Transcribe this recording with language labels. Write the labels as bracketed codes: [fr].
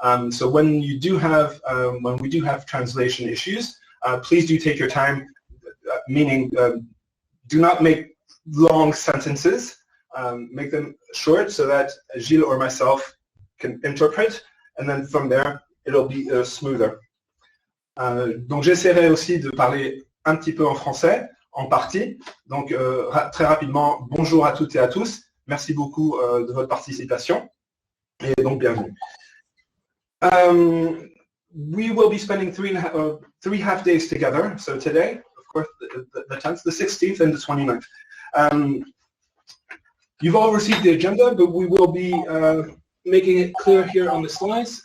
[en] So when we do have translation issues, please do take your time, meaning do not make long sentences, make them short so that Gilles or myself can interpret, and then from there, it'll be smoother. [fr] Donc j'essaierai aussi de parler un petit peu en français, en partie. Donc très rapidement, bonjour à toutes et à tous. Merci beaucoup de votre participation. Et donc bienvenue. [en] We will be spending three half days together. So today, of course, the 10th, the 16th, and the 29th. You've all received the agenda, but we will be making it clear here on the slides.